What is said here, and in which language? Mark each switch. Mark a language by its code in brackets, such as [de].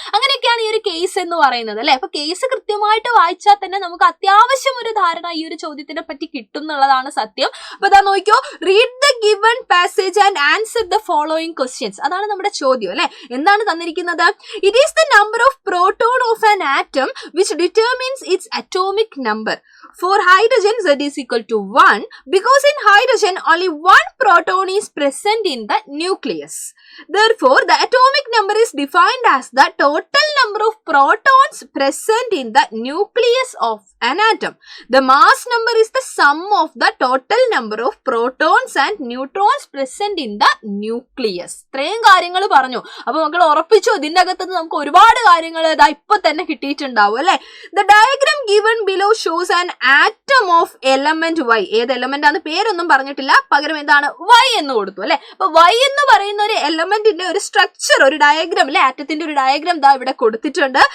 [ml] അങ്ങനെയൊക്കെയാണ് ഈ ഒരു കേസ് എന്ന് പറയുന്നത് അല്ലെ. അപ്പൊ കേസ് കൃത്യമായിട്ട് വായിച്ചാൽ തന്നെ നമുക്ക് അത്യാവശ്യം ഒരു ധാരണ ഈ ഒരു ചോദ്യത്തിനെ പറ്റി കിട്ടും എന്നുള്ളതാണ് സത്യം. അപ്പൊ ഇതാ നോക്കിയോ, [en] Read the given passage and answer the following questions. [ml] അതാണ് നമ്മുടെ ചോദ്യം അല്ലെ. എന്താണ് തന്നിരിക്കുന്നത്? [en] It is the number of proton of an atom which determines its atomic number. For hydrogen z is equal to 1 because in hydrogen only one proton is present in the nucleus. Therefore, the atomic number is defined as the total number of protons present in the nucleus of an atom. The mass number is the sum of the total number of protons and neutrons present in the nucleus. [ml] ഇത്രയും കാര്യങ്ങൾ പറഞ്ഞു. അപ്പൊ മക്കൾ ഉറപ്പിച്ചു, ഇതിന്റെ അകത്തുനിന്ന് നമുക്ക് ഒരുപാട് കാര്യങ്ങൾ ഇതാ ഇപ്പൊ തന്നെ കിട്ടിയിട്ടുണ്ടാവും അല്ലെ. [en] The diagram given below shows an atom of element Y. [ml] ഏത് എലമെന്റ് ആണ് പേരൊന്നും പറഞ്ഞിട്ടില്ല, പകരം എന്താണ് Y എന്ന് കൊടുത്തു അല്ലെ. അപ്പൊ Y എന്ന് പറയുന്ന ഒരു എലമെന്റിന്റെ ഒരു സ്ട്രക്ചർ, ഒരു ഡയഗ്രാം അല്ലെ, ആറ്റത്തിന്റെ ഒരു ഡയഗ്രാം ദാ ഇവിടെ കൊടുത്തിട്ടുണ്ട്.